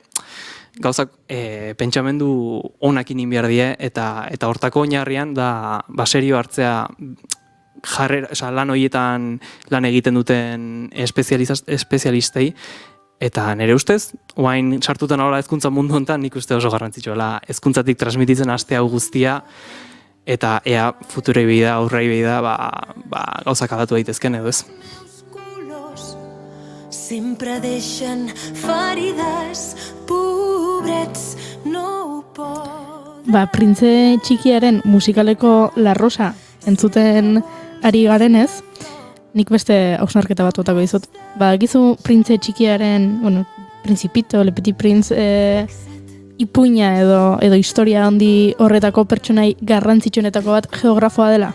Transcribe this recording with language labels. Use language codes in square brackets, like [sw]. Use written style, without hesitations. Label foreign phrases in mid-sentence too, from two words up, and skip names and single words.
[eu] Gauzak pentsamendu onakin inbiar die, eta hortako oinarrian da serio hartzea lan horietan lan egiten duten espezialistei, eta nire ustez, oain sartutan hola hezkuntza mundu honetan, nik uste oso garrantzitsuela hezkuntzatik transmititzen aste hau guztia, eta ea futurei behida, aurrei behida, gauzak aldatu daitezken edo ez. [ca] Sempre deixen ferides, pobrets, no ho pot. [eu] Printze txikiaren musikaleko La Rosa entzuten ari garenez, nik beste hausnarketa bat botako dizut. Gizu Printze txikiaren, Principito, [fr] Le Petit Prince, [eu] ipuina edo historia handi horretako pertsonai garrantzitsuenetako bat geografoa dela.